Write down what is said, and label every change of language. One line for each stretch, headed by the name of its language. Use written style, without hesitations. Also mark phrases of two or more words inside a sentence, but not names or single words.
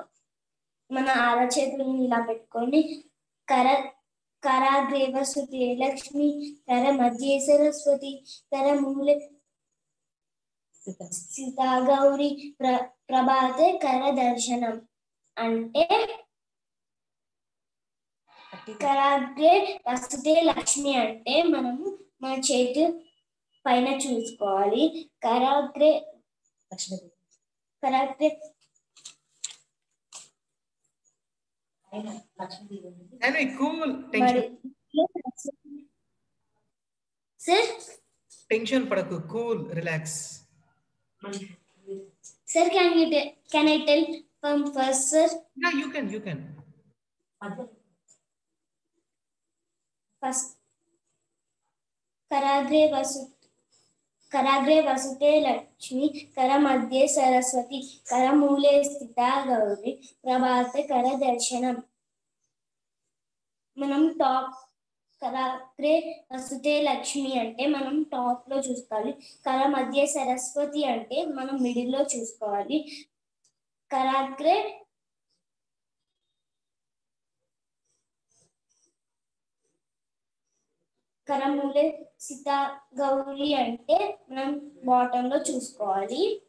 Telugu: మన అరచేతులను ఇలా పెట్టుకొని
Sanskrit: कराग्रेव सुते लक्ष्मी कर मध्ये सरस्वती कर मूले सीता गौरी प्रभाते कर दर्शनम् అంటే कराग्रे वसुते लक्ष्मी
Telugu: అంటే మనము మన చేతి పైన చూసుకోవాలి.
Sanskrit: కరాగ్రే
English: cool tension. Sir? Tension padaku, cool, relax. Sir, can I tell from first, sir? Yeah, you can. First,
Sanskrit: कराग्रे वसुते लक्ष्मी कर मध्य सरस्वती कर मूले स्थिता गौरी प्रभाते कर दर्शनम.
Telugu: మనం టాప్
Sanskrit: कराग्रे वसुते लक्ष्मी
Telugu: అంటే మనం టాప్ లో చూసుకోవాలి.
Sanskrit: कर मध्य सरस्वती
Telugu: అంటే మనం మిడిల్ లో చూసుకోవాలి.
Sanskrit: कराग्रे करमूले सीता गौरी
Telugu: అంటే మనం బాటమ్ లో చూసుకోవాలి.